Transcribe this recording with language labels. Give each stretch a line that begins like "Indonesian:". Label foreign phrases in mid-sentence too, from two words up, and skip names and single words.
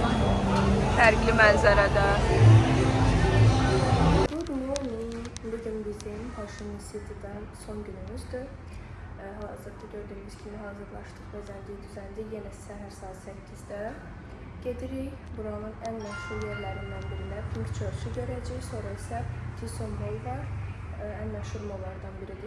Azerbaijani: Fərqli mənzərədə.
English: Good morning.
Azerbaijani: Bugün bizim Fashion City'den son günümüzdür. Hazırda
Turkish: gördüğünüz gibi
Azerbaijani: hazırlaşdık, bəzəndik, düzəndik. Yenə səhər saat 8'də gedirik. Buranın en məşhur yerlərindən birinə Pink Church-ı görəcəyik. Sonra isə Tison Mall var. En məşhur mallardan biridir.